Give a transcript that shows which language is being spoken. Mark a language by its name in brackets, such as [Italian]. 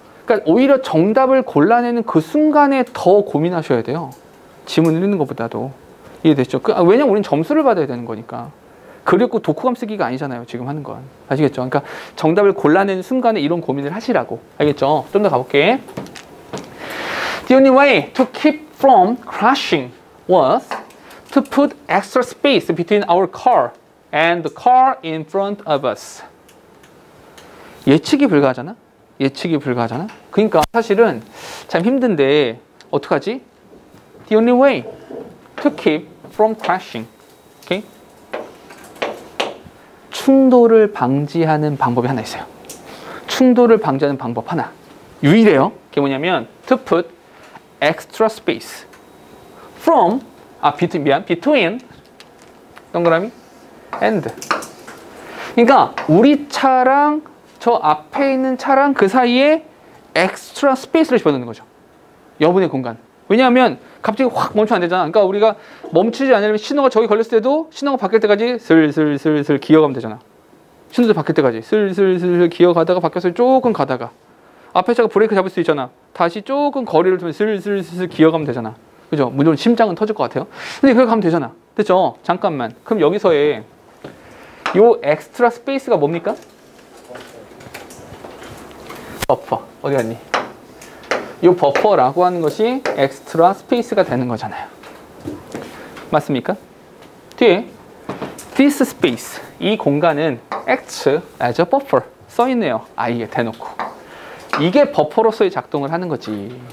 [Korean] 그러니까 오히려 정답을 골라내는 그 순간에 더 고민하셔야 돼요. 지문 읽는 것보다도. 이해됐죠? 왜냐면 우리는 점수를 받아야 되는 거니까. 그리고 독후감 쓰기가 아니잖아요. 지금 하는 건. 아시겠죠? 그러니까 정답을 골라내는 순간에 이런 고민을 하시라고. 알겠죠? 좀 더 가볼게. [English] The only way to keep from crashing was to put extra space between our car and the car in front of us. [Korean] 예측이 불가하잖아? 예측이 불가하잖아? 그러니까 사실은 참 힘든데 어떡하지? [English] The only way to keep from crashing. Okay? [Korean] 충돌을 방지하는 방법이 하나 있어요. 충돌을 방지하는 방법 하나. 유일해요. 그게 뭐냐면 [English] to put extra space from between [Korean] 동그라미 [English] and. [Korean] 그러니까 우리 차랑 저 앞에 있는 차랑 그 사이에 엑스트라 스페이스를 집어넣는 거죠. 여분의 공간. 왜냐하면 갑자기 확 멈추면 안 되잖아. 그러니까 우리가 멈추지 않으려면 신호가 저기 걸렸을 때도 신호가 바뀔 때까지 슬슬슬슬 기어가면 되잖아. 신호도 바뀔 때까지 슬슬슬 기어가다가 바뀌어서 조금 가다가 앞에 차가 브레이크 잡을 수 있잖아. 다시 조금 거리를 두면 슬슬슬 기어가면 되잖아. 그죠? 물론 심장은 터질 것 같아요. 근데 그렇게 가면 되잖아. 됐죠? 잠깐만. 그럼 여기서의 요 엑스트라 스페이스가 뭡니까? 버퍼. 어디 갔니? 이 버퍼라고 하는 것이 엑스트라 스페이스가 되는 거잖아요. 맞습니까? 뒤에 [English] this space, [Korean] 이 공간은 [English] acts as a buffer [Korean] 써있네요. 아예 대놓고. 이게 버퍼로서의 작동을 하는 거지.